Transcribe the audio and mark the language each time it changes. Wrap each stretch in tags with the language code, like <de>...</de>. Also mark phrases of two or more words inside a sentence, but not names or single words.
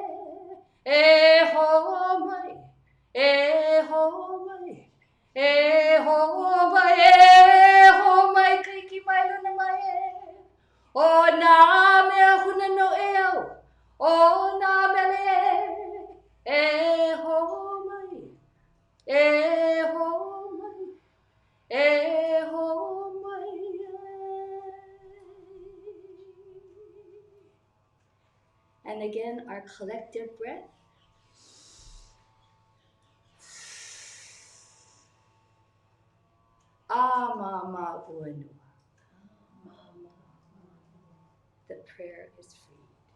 <haw>E ho mai, e ho mai, e ho mai, e ho mai kai ki mai luna mai e. O na mea huna no eo, o na mele. E ho mai. E ho mai, e ho mai.</haw> <en>And again, our collective breath.</en> <haw>Amama uenua.</haw> <en>The prayer is freed.</en>